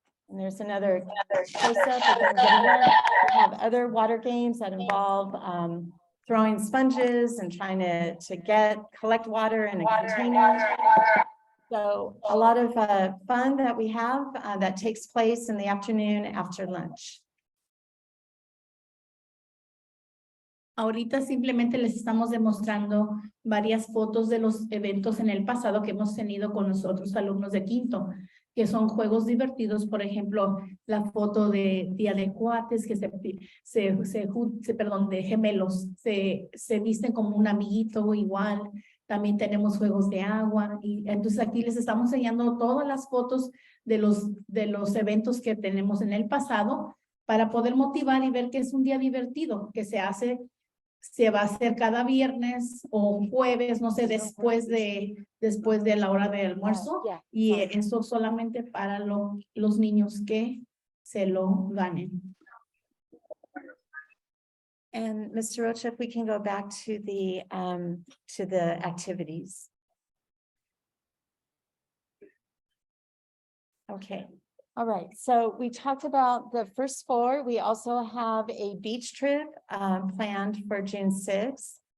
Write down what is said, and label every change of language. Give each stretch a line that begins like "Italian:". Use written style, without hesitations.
English: And there's another close-up, if you can get ahead. We have other water games that involve throwing sponges and trying to collect water in a container. So a lot of fun that we have that takes place in the afternoon after lunch.
Spanish: Ahorita simplemente les estamos demostrando varias fotos de los eventos en el pasado que hemos tenido con los otros alumnos de quinto, que son juegos divertidos. Por ejemplo, la foto de Día de Cuates, que de gemelos, se visten como un amiguito igual. También tenemos juegos de agua. Y entonces aquí les estamos enseñando todas las fotos de los eventos que tenemos en el pasado para poder motivar y ver que es un día divertido, que se va a hacer cada viernes o jueves, no sé, después de la hora del almuerzo. Y eso solamente para los niños que se lo ganen.
English: And Mr. Rocha, if we can go back to the activities. Okay, all right. So we talked about the first floor. We also have a beach trip planned for June 6th.